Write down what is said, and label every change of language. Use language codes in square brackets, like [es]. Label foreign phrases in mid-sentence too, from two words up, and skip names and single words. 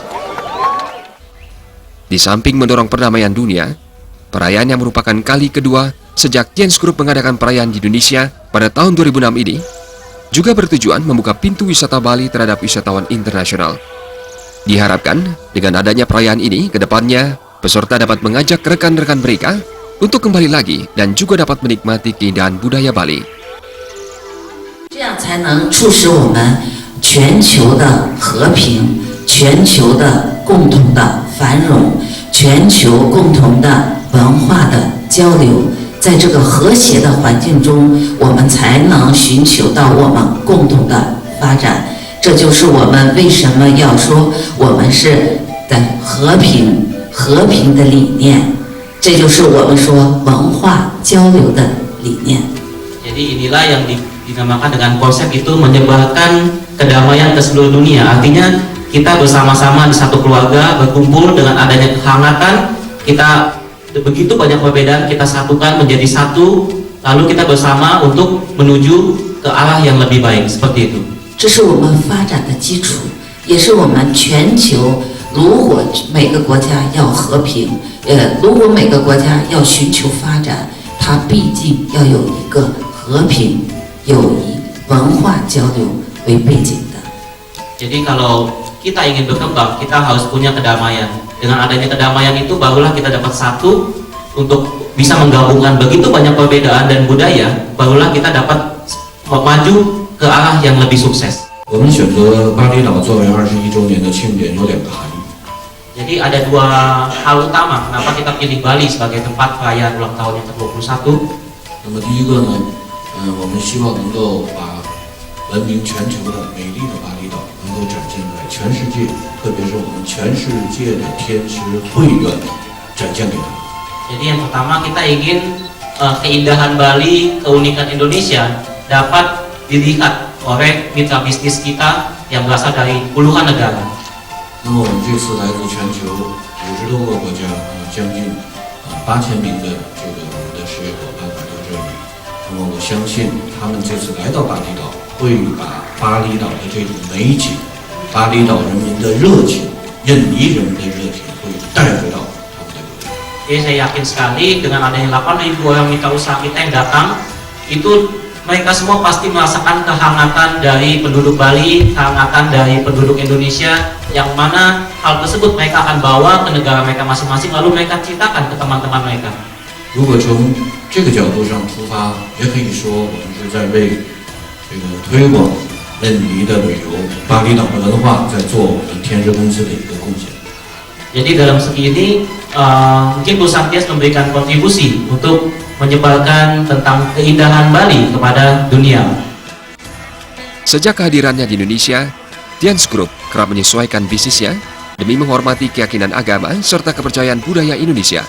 [id] Di samping mendorong perdamaian dunia, perayaan yang merupakan kali kedua sejak Tian's Group mengadakan perayaan di Indonesia pada tahun 2006 ini, juga bertujuan membuka pintu wisata Bali terhadap wisatawan internasional. Diharapkan dengan adanya perayaan ini ke depannya, peserta dapat mengajak rekan-rekan mereka untuk kembali lagi dan juga dapat menikmati keindahan budaya Bali. [zh] 这样才能促使我们全球的和平、全球的共同的繁荣、全球共同的文化的交流。在这个和谐的环境中，我们才能寻求到我们共同的发展。这就是我们为什么要说我们是的和平的理念。这就是我们说文化交流的理念。 [id] Jadi inilah yang dinamakan dengan konsep itu menyebarkan kedamaian ke seluruh dunia. Artinya kita bersama-sama di satu keluarga berkumpul dengan adanya kehangatan, kita begitu banyak perbedaan kita satukan menjadi satu, lalu kita bersama untuk menuju ke arah yang lebih baik, seperti itu. [zh] 这是我们发展的基础，也是我们全球如果每个国家要和平，如果每个国家要寻求发展，它毕竟要有一个和平、友谊、文化交流为背景的。 [id] Jadi kalau kita ingin berkembang, kita harus punya kedamaian. Dengan adanya kedamaian itu barulah kita dapat satu untuk bisa menggabungkan begitu banyak perbedaan dan budaya, barulah kita dapat maju ke arah yang lebih sukses. [zh] 我们选择巴厘岛作为21周年的庆典有2个含义。 [id] Jadi ada dua hal utama kenapa kita pilih Bali sebagai tempat perayaan ulang tahun yang ke-21. [zh] 那么第一个呢，我们希望能够把闻名全球的美丽的巴厘岛能够展现在全世界，特别是我们全世界的天师会员展现给他。 [id] Jadi yang pertama kita ingin keindahan Bali, keunikan Indonesia dapat dilihat oleh mitra bisnis kita yang berasal dari puluhan negara. [zh] 那么我们这次来自全球50多个国家，将近8000名的这个我们的事业伙伴来到这里。那么我相信他们这次来到巴厘岛，会把巴厘岛的这种美景、巴厘岛人民的热情、印尼人民的热情，会带回到他们的国家。 [id] Jadi saya yakin sekali dengan adanya 8.000 orang mitra usaha kita yang datang, itu mereka semua pasti merasakan kehangatan dari penduduk Bali, kehangatan dari penduduk Indonesia, yang mana hal tersebut mereka akan bawa ke negara mereka masing-masing, lalu mereka ceritakan ke teman-teman mereka. [zh] 如果从这个角度上出发，也可以说我们是在为这个推广印尼的旅游、巴厘岛的文化，在做我们天师公司的一个贡献。 [id] Jadi dalam segi ini mungkin perusahaan Tias memberikan kontribusi untuk menyebarkan tentang keindahan Bali kepada dunia. Sejak kehadirannya di Indonesia, Tian's Group kerap menyesuaikan bisnisnya demi menghormati keyakinan agama serta kepercayaan budaya Indonesia.